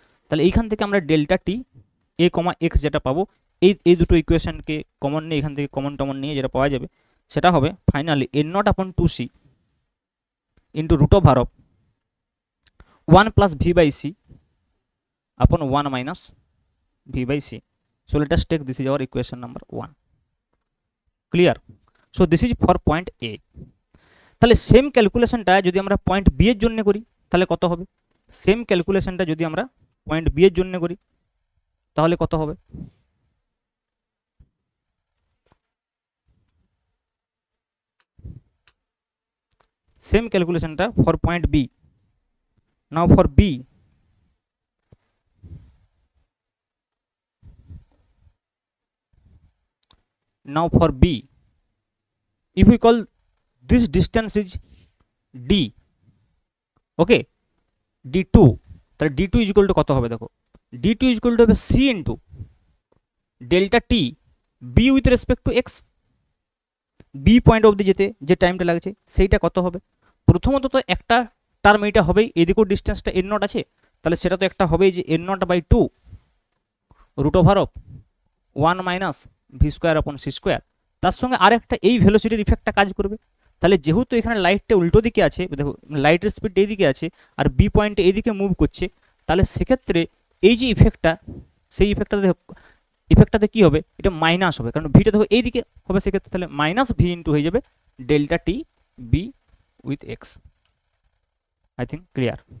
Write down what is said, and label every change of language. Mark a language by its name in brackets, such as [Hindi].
[Bangla] তাহলে এইখান থেকে আমরা ডেল্টা টি এ কমা এক্স যেটা পাবো, এই দুটো ইকুয়েশনকে কমন নিয়ে এখান থেকে কমন নিয়ে যেটা পাওয়া যাবে সেটা হবে ফাইনালি এন নট আপন two C into root over of 1 plus V by C আপন 1 minus V by C. [English] So let us take this is our equation number 1. Clear? So this is for point A. [Bangla] তাহলে same ক্যালকুলেশনটা যদি আমরা point B এর জন্য করি তাহলে কত হবে, সেম ক্যালকুলেশনটা যদি আমরা পয়েন্ট বি এর জন্য করি তাহলে কত হবে, same ক্যালকুলেশনটা for point B. [English] now for B, now for B, if we call this distance is D, okay, D2, তাহলে D2 is equal to [Bangla] কত হবে দেখো, [English] D2 is equal to হবে C into delta T B with respect to X, B [Bangla] point অবধি যেতে যে টাইমটা লাগছে সেইটা কত হবে। প্রথমত তো একটা টার্ম এইটা হবেই, এদিকেও ডিস্টেন্সটা এন নট আছে, তাহলে সেটা তো একটা হবেই যে N not by two root over of 1 minus V square আপন সি স্কোয়ার, তার সঙ্গে আরেকটা এই ভেলোসিটির ইফেক্টটা কাজ করবে। তাহলে যেহেতু এখানে লাইটটা উল্টো দিকে আছে, দেখো লাইটের স্পিড এইদিকে আছে আর বি পয়েন্টে এইদিকে মুভ করছে, তাহলে সেক্ষেত্রে এই যে ইফেক্টটা সেই ইফেক্টটাতে কী হবে, এটা মাইনাস হবে, কারণ ভিটা দেখো এইদিকে হবে, সেক্ষেত্রে তাহলে মাইনাস ভি ইন্টু হয়ে যাবে delta T B with ex. [English] I think clear.